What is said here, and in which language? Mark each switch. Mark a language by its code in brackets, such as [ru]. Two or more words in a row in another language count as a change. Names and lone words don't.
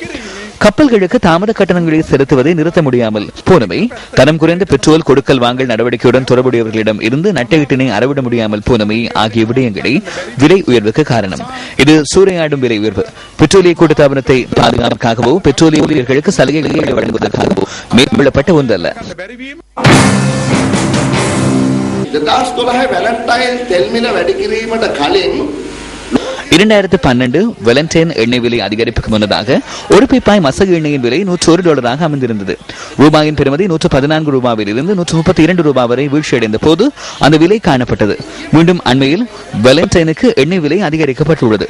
[ta] கப்பல்களுக்கு தாமத கட்டணங்களை செலுத்துவதை நிறுத்த முடியாமல் போனவை, தரம் குறைந்த பெட்ரோல் கொடுக்கல் வாங்கல் நடவடிக்கையுடன் தொடர்புடையவர்களிடம் இருந்து நட்டஈட்டினை அறவிட முடியாமல் போனவை ஆகிய விடயங்களை விலை உயர்வுக்கு காரணம். இது சூறையாடும் விலை உயர்வு. பெட்ரோலிய கூட்டுத்தாபனத்தை பாதுகாப்பதற்காகவோ பெட்ரோலிய ஊழியர்களுக்கு சலுகைகளை வழங்குவதற்காகவோ மேற்கொள்ளப்பட்ட ஒன்றல்ல. [si] 2012 වැලන්ටයින් තෙල් මිල වැඩි කිරීමට කලින් [ta] 2012 வெலண்டைன் எண்ணெய் விலை அதிகரிப்புக்கு முன்னதாக ஒரு பீப்பாய் மசகு எண்ணெயின் விலை $101 அமைந்திருந்தது. ரூபாயின் பெறுமதி $114 இருந்து $132 வரை வீழ்ச்சியடைந்த போது அந்த விலை காணப்பட்டது. மீண்டும் அண்மையில் வெலண்டைனுக்கு எண்ணெய் விலை அதிகரிக்கப்பட்டுள்ளது.